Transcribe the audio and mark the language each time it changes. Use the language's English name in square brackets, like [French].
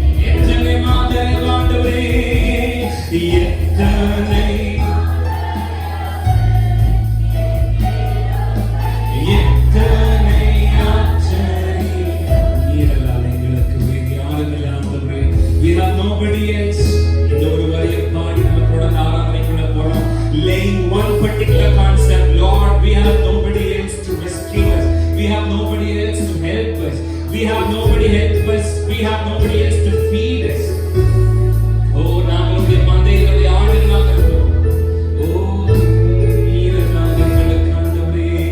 [Tamil] எத்தனை மாதயவாண்டவரே எத்தனை எத்தனை ஆச்சரியம். நீரல்லால் எங்களுக்கு வேறு யாரும் இல்லை ஆண்டவரே. [English] We have nobody else. [Tamil] இந்த ஒரு வரியை பாடி நம்ம தொடர்ந்து ஆராதனைக்குள்ள போறோம். [English] Laying one particular concept, Lord, we have nobody else to rescue us. We have nobody else to help us. We have nobody help us. We have nobody else to feed us. [Tamil] Oh, நாங்களுடைய மந்தைகளுடைய ஆடுகளாக இருக்கிறோம். ஓ நீரல்லால் எங்களுக்கு ஆண்டவரே.